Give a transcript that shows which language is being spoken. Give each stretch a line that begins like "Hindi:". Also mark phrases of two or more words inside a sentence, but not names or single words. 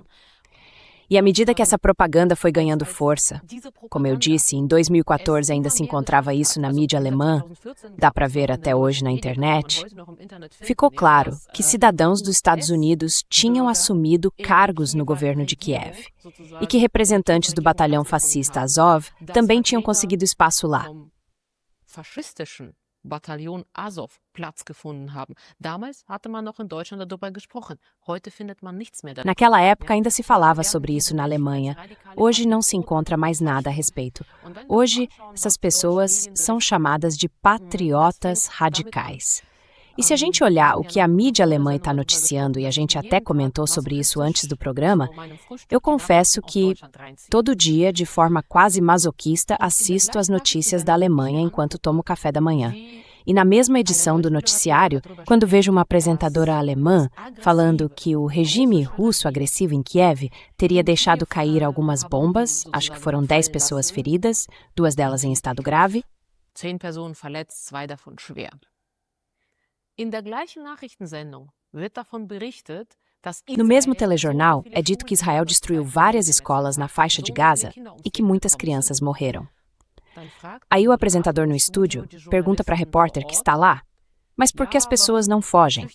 Portuguese: E à medida que essa propaganda foi ganhando força, como eu disse, em 2014 ainda se encontrava isso na mídia alemã, dá para ver até hoje na internet, ficou claro que cidadãos dos Estados Unidos tinham assumido cargos no governo de Kiev e que representantes do batalhão fascista Azov também tinham conseguido espaço lá.
German: Bataillon Azov Platz gefunden haben. Damals hatte man noch in Deutschland darüber gesprochen. Heute findet man nichts mehr darüber.
Portuguese: Naquela época ainda se falava sobre isso na Alemanha. Hoje não se encontra mais nada a respeito. Hoje, essas pessoas são chamadas de patriotas radicais. E se a gente olhar o que a mídia alemã está noticiando, e a gente até comentou sobre isso antes do programa, eu confesso que todo dia, de forma quase masoquista, assisto às notícias da Alemanha enquanto tomo café da manhã. E na mesma edição do noticiário, quando vejo uma apresentadora alemã falando que o regime russo agressivo em Kiev teria deixado cair algumas bombas, acho que foram 10 pessoas feridas, 2 delas em estado grave.
German: 10 pessoas verletzt, 2 davon schwer.
Portuguese: No mesmo telejornal, é dito que Israel destruiu várias escolas na faixa de Gaza e que muitas crianças morreram. Aí o apresentador no estúdio pergunta para a repórter que está lá, mas por que as pessoas não fogem?